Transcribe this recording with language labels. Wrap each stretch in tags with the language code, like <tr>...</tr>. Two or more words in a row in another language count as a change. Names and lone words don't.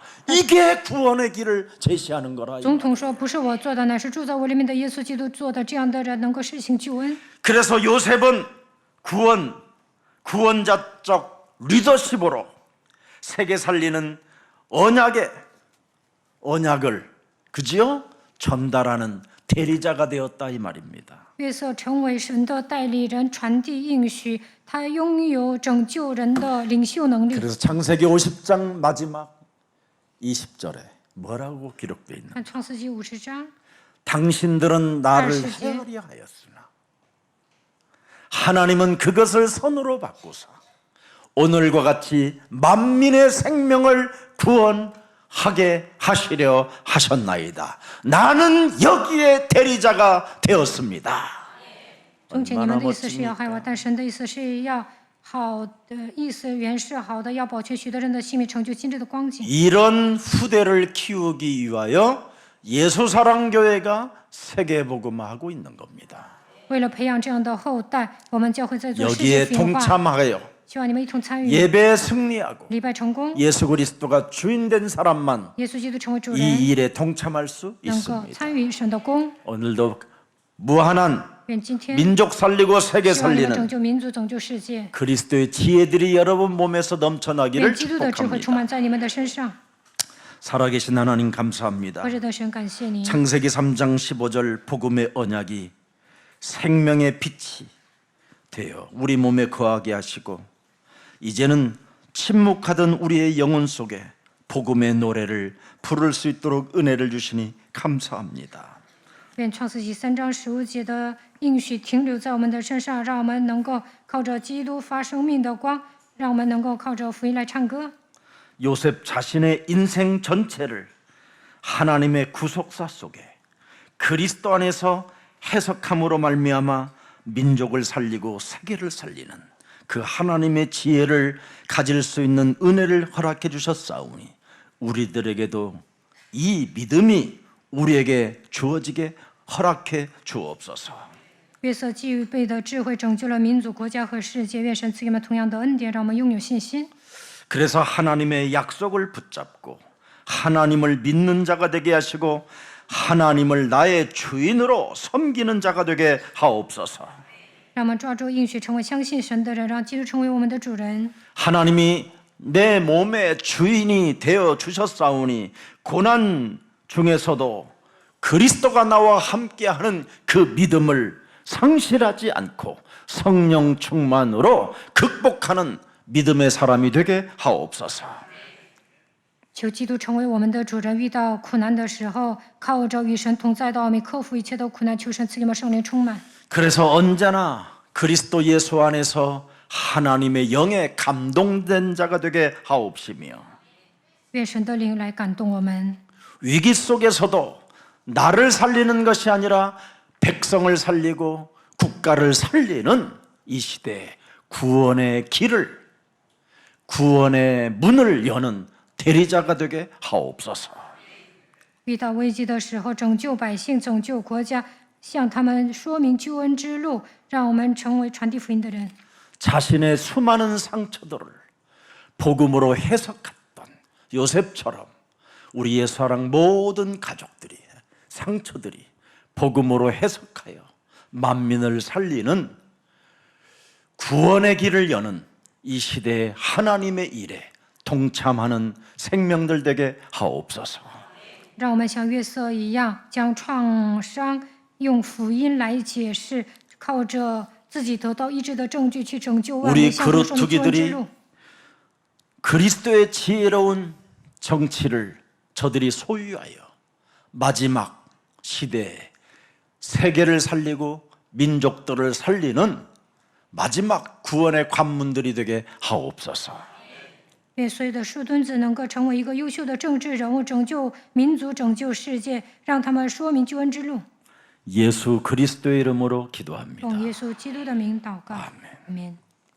<ko>이게 구원의 길을 제시하는 거라.</ko> <zh>总统说：“不是我做的，乃是住在我里面的耶稣基督做的。这样的人能够实行救恩。</zh> <ko>그래서 요셉은 구원자적 리더십으로 세계 살리는 언약을 그지요? 전달하는 대리자가 되었다 이 말입니다.</ko> <zh>约瑟成为神的代理人，传递应许，他拥有拯救人的领袖能力。</zh> <ko>그래서 창세기 50장 마지막 20절에 뭐라고 기록되어 있나?</ko> <zh>看创世纪50章，</zh> <ko>당신들은 나를 20절. 헤아려 하였으나 하나님은 그것을 선으로 바꾸사 오늘과 같이 만민의 생명을 구원하게 하시려 하셨나이다. 나는 여기에 대리자가 되었습니다.</ko> <zh>从前你</zh> <ko>얼마나</ko> <zh>们的意思是要害我，</zh> <ko>멋집니까?</ko> <zh>但神的意思是要好的意思原是好的，要保全许多人的性命，成就今日的光景。</zh> <ko>이런 후대를 키우기 위하여 예수사랑교회가 세계복음화하고 있는 겁니다.</ko> <zh>为了培养这样的后代，我们教会在做世</zh> <ko>여기에</ko> <zh>界福音化，</zh> <ko>동참하여</ko> <zh>希望你们一同参与</zh> <ko>예배에 승리하고</ko> <zh>礼拜成功，</zh> <ko>예수 그리스도가 주인된 사람만</ko> <zh>耶稣基督成为主人，</zh> <ko>이 일에 동참할 수</ko> <zh>能够</zh> <ko>있습니다.</ko> <zh>参与神的功。</zh> <ko>오늘도 무한한</ko> <zh>愿今天</zh> <ko>민족 살리고 세계</ko> <zh>希望你们拯</zh> <ko>살리는</ko> <zh>救民族、拯救世界，</zh> <ko>그리스도의 지혜들이 여러분 몸에서</ko> <zh>愿</zh> <ko>넘쳐나기를</ko> <zh>基督的智慧充</zh> <ko>축복합니다.</ko> <zh>满在你们的身上。</zh> <ko>살아계신 하나님 감사합니다.</ko> <zh>活着的神，感谢你。</zh> <ko>창세기 3장 15절 복음의 언약이 생명의 빛이 되어 우리 몸에 거하게 하시고 이제는 침묵하던 우리의 영혼 속에 복음의 노래를 부를 수 있도록 은혜를 주시니 감사합니다.</ko> <zh>愿创世纪3章15节的应许停留在我们的身上，让我们能够靠着基督发生命的光，让我们能够靠着福音来唱歌。</zh> <ko>요셉 자신의 인생 전체를 하나님의 구속사 속에 그리스도 안에서 해석함으로 말미암아 민족을 살리고 세계를 살리는 그 하나님의 지혜를 가질 수 있는 은혜를 허락해 주셨사오니 우리들에게도 이 믿음이 우리에게 주어지게 허락해 주옵소서.</ko> <zh>约瑟具备的智慧拯救了民族、国家和世界，愿神赐给我们同样的恩典，让我们拥有信心。</zh> <ko>그래서 하나님의 약속을 붙잡고 하나님을 믿는 자가 되게 하시고 하나님을 나의 주인으로 섬기는 자가 되게 하옵소서.</ko> <zh>让我们抓住应许，成为相信神的人，让基督成为我们的主人。</zh> <ko>하나님이 내 몸의 주인이 되어 주셨사오니 고난 중에서도 그리스도가 나와 함께하는 그 믿음을 상실하지 않고 성령 충만으로 극복하는 믿음의 사람이 되게 하옵소서.</ko> <zh>求基督成为我们的主人，遇到苦难的时候，靠着与神同在的奥秘，克服一切的苦难。求神赐给我们圣灵充满。</zh> <ko>그래서 언제나 그리스도 예수 안에서 하나님의 영에 감동된 자가 되게 하옵시며</ko> <zh>愿神的灵来感动我们。</zh> <ko>위기 속에서도 나를 살리는 것이 아니라 백성을 살리고 국가를 살리는 이 시대에 구원의 길을 구원의 문을 여는 대리자가 되게 하옵소서.</ko> <zh>遇到危机的时候，拯救百姓，拯救国家，向他们说明救恩之路，让我们成为传递福音的人。</zh> <ko>자신의 수많은 상처들을 복음으로 해석했던 요셉처럼 우리 예수사랑 모든 가족들이 상처들이 복음으로 해석하여 만민을 살리는 구원의 길을 여는 이 시대의 하나님의 일에 동참하는 생명들 되게 하옵소서.</ko> <zh>让我们像约瑟一样，将创伤用福音来解释，靠着自己得到医治的证据去拯救万</zh> <ko>우리</ko> <zh>民，向他说明救恩之</zh> <ko>그릇투기들이</ko> <zh>路。</zh> <ko>그리스도의 지혜로운 정치를 저들이 소유하여 마지막 시대에 세계를 살리고 민족들을 살리는 마지막 구원의 관문들이 되게 하옵소서.</ko> <zh>愿所有的树墩子能够成为一个优秀的政治人物，拯救民族，拯救世界，让他们说明救恩之路。</zh> <ko>예수 그리스도의 이름으로 기도합니다.</ko> <zh>奉耶稣基督的名祷告，阿门。</zh>